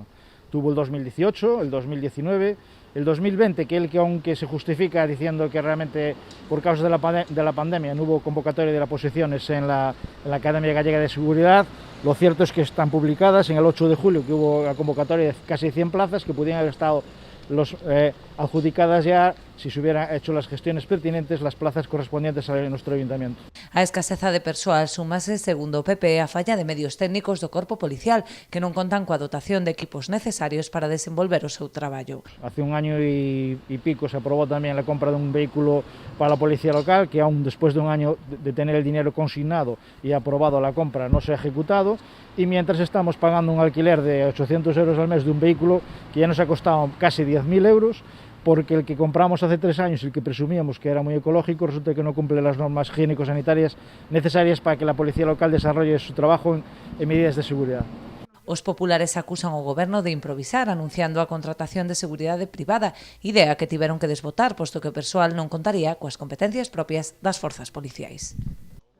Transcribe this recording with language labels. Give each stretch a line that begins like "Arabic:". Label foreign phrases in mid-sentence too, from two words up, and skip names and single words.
Spanish: Tuvo el 2018, el 2019, el 2020, que aunque se justifica diciendo que realmente por causa de la pandemia no hubo convocatoria de las posiciones en la Academia Gallega de Seguridad, lo cierto es que están publicadas en el 8 de julio, que hubo la convocatoria de casi 100 plazas que pudieran haber estado adjudicadas ya, si se hubieran hecho las gestiones pertinentes, las plazas correspondientes a nuestro ayuntamiento.
Galician: A escaseza de persoal súmase, segundo o PP, a falla de medios técnicos do corpo policial, que non contan coa dotación de equipos necesarios para desenvolver o seu traballo.
Spanish: Hace un año y pico se aprobó también la compra de un vehículo para la policía local, que aún después de un año de tener el dinero consignado y aprobado la compra no se ha ejecutado, y mientras estamos pagando un alquiler de 800 euros al mes de un vehículo que ya nos ha costado casi 10.000 euros, porque el que compramos hace 3 años y el que presumíamos que era muy ecológico resulta que no cumple las normas higiénico-sanitarias necesarias para que la policía local desarrolle su trabajo en medidas de seguridad.
Galician: Os populares acusan ao goberno de improvisar anunciando a contratación de seguridade privada, idea que tiveron que desbotar posto que o persoal non contaría coas competencias propias das forzas policiais.